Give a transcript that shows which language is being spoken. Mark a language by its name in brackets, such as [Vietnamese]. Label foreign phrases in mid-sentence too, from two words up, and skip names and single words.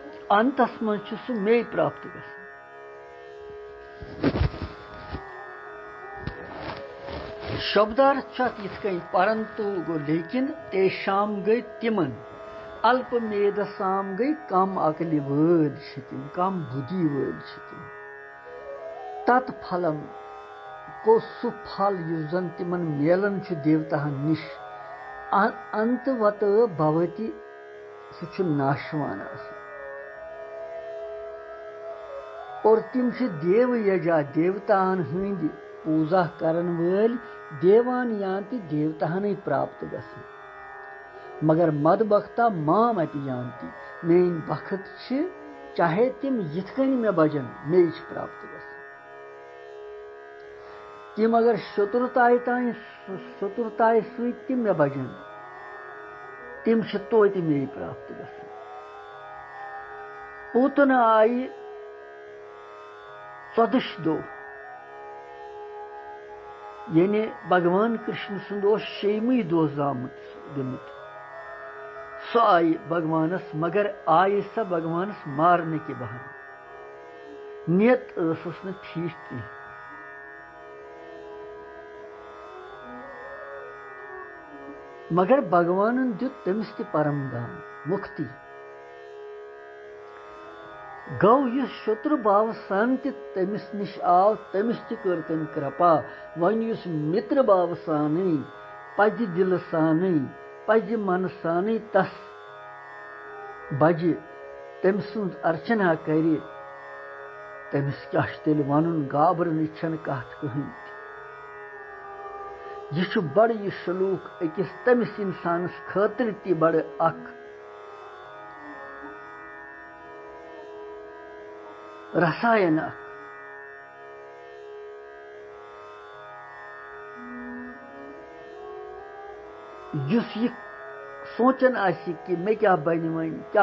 [Kashmiri] अंतस मज सह मे प्राप्त गसान। शब्दार्थ यथ कन परंतु गो लेकिन तेषाम गई तिमन अल्पमेधसाम गई कम अकल वद तिम कम बुद्धि वद तिम तत्फलम को सह फल युजन तिमन मेलन देवता निश [Sanskrit] अंतवत भवति [Kashmiri] सह नाशवान और तिम देव यजा देवतान हंद पूजा करन वल [Sanskrit] देवान यान्ति [Kashmiri] देवतान प्राप्त गसन मगर मदबख्ता [Sanskrit] माम अपि यान्ति [Kashmiri] मेन बखत चाहे तिम यिथकन मे भजन मे प्राप्त गसन तिम अगर चतुरताय सत मे भजन तिम तोति मे प्राप्त गसन। पूतन आई 14 दो यानी भगवान कृष्ण सुंद शेमी दो गमुत सो आई भगवानस मगर आई सा भगवानस [Hindi] मारने के बहाने [Kashmiri] नियत स ठीक कह मगर भगवान दुत तमिस ते परम दान मुक्ति गौ यु शत्रु भाव सान तमिस निश आव तमिस कर तम कृपा वन युस मित्र भाव सान पज दिल सान पज मन सान तस बज तम सुंद अर्चना कर तमिस क्या तेल वन गाबरन कत कहीं यह बड़ यह सलूक अकिस तमिस इंसानस खतर ती बड़ अख रसायन युस यह सोचन आसि कि मे क्या बन वन क्या